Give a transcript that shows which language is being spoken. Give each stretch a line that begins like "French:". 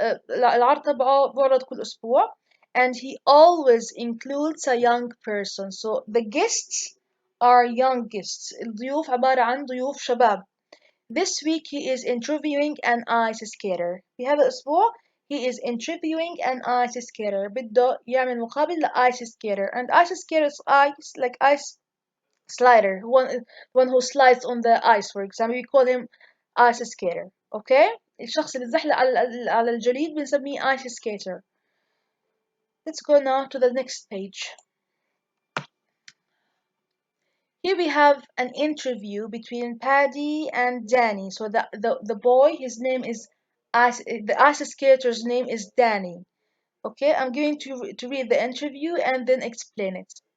Arabic: العرض تبعه بعرض كل أسبوع,
English: and he always includes a young person. So the guests are young guests.
Arabic: الضيوف عبارة عن ضيوف شباب.
English: This week he is interviewing an ice skater.
Arabic: في هذا الأسبوع
English: he is interviewing an ice skater.
Arabic: بده يعمل مقابل
English: ice skater, and ice skater is ice like ice slider, one who slides on the ice. For example, we call him ice skater.
Arabic: Okay, الشخص اللي زحلق على الجليد بنسميه ice skater.
English: Let's go now to the next page. Here we have an interview between Paddy and Danny. So the boy, his name is the ice skater's name is Danny. Okay, I'm going to read the interview and then explain it.